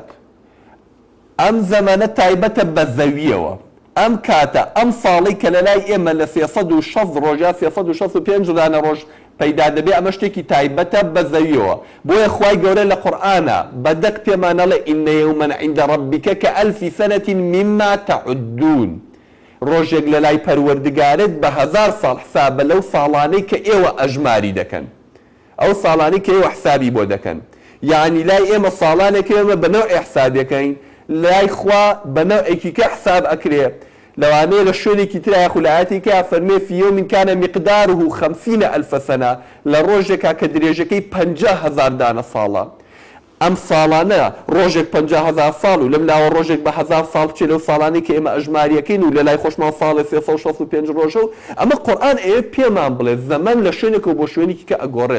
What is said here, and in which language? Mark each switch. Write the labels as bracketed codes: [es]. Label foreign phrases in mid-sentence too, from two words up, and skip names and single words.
[ckb] ئەم زەمانە تایبەتە بە زەویەوە، ئەم کاتە ئەم ساڵی کە لە لای ئێمە لە 360 ڕۆژ یا 365 ڕۆژانە ڕۆژ پەیدا دەبێ، ئەمە شتێکی تایبەتە بە زەویەوە. بۆیە خوای گەورە لە قورئانە بەدەق پێمانەڵێ [ar] ئین یوما عند ربک کألف سنة مما تعدون. [ckb] ڕۆژێک لە لای پەروەردگارت بە 1000 ساڵ حسابە لەو ساڵانەی کە ئێوە ئەژماری دەکەن، ئەو ساڵانەی کە ئێوە حسابی بۆ دەکەن. یعنی لای ئێمە ساڵانێک ئێمە بە نەوعی حسابەکەین، لای خوا بە نەوعێکی کە حساب ئەکرێ. لەوانەیە لە شوێنێکی تر خولایەتی کە فەرمێ [ar] فی یوم کان مقداره 50,000 سنة، [ckb] لە ڕۆژێکا کە درێژەکەی 50,000 دانە ساڵە. ئەم ساڵانە ڕۆژێک 50,000 ساڵ و لەم لاوە ڕۆژێک بە 1000 ساڵ بچێ لەو ساڵانەی کە ئێمە ئەژماریەکەین و لە لای خۆشمان ساڵی 365 ڕۆژە و ئەمە قورئان ئێوە پێمان بڵێ زەمن لە شوێنێکەوە بۆ شوێنێکی کە ئەگۆڕێت.